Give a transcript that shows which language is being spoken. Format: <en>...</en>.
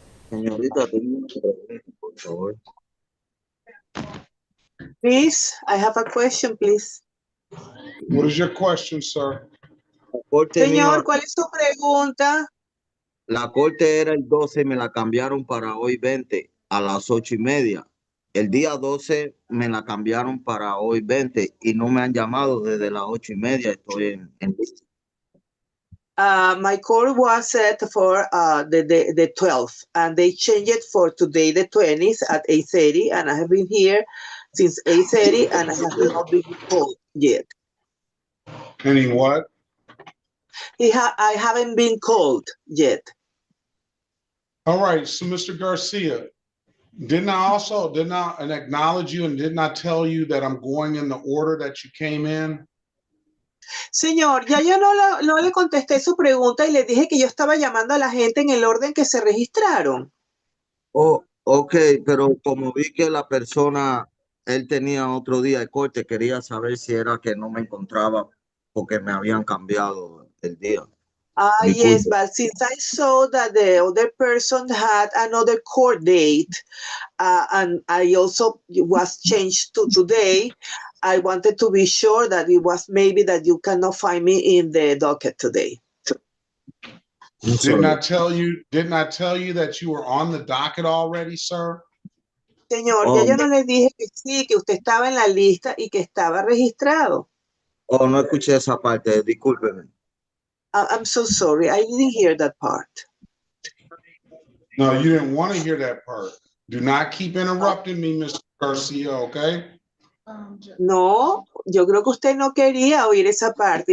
<es>Señorita, tengo una pregunta, por favor.</es> <en>Please, I have a question, please. What is your question, sir?</en> <es>Señor, ¿cuál es su pregunta? La corte era el 12, me la cambiaron para hoy 20 a las 8:30. El día 12 me la cambiaron para hoy 20 y no me han llamado desde las 8:30. Estoy en lista.</es> <en>My call was set for the 12th, and they changed it for today, the 20th at 8:30, and I have been here since 8:30, and I have not been called yet. Any what? I haven't been called yet. All right, so Mr. Garcia, didn't I acknowledge you and didn't I tell you that I'm going in the order that you came in?</en> <es>Señor, ya yo no le contesté su pregunta y le dije que yo estaba llamando a la gente en el orden que se registraron. Oh, ok, pero como vi que la persona, él tenía otro día de corte, quería saber si era que no me encontraba porque me habían cambiado el día.</es> <en>Yes, but since I saw that the other person had another court date, and I also was changed to today, I wanted to be sure that it was maybe that you cannot find me in the docket today. Didn't I tell you that you were on the docket already, sir?</en> <es>Señor, ya yo no le dije que sí, que usted estaba en la lista y que estaba registrado. Oh, no escuché esa parte, discúlpeme.</es> <en>I'm so sorry, I didn't hear that part. No, you didn't want to hear that part. Do not keep interrupting me, Mr. Garcia, okay?</en> <es>No, yo creo que usted no quería oír esa parte.</es>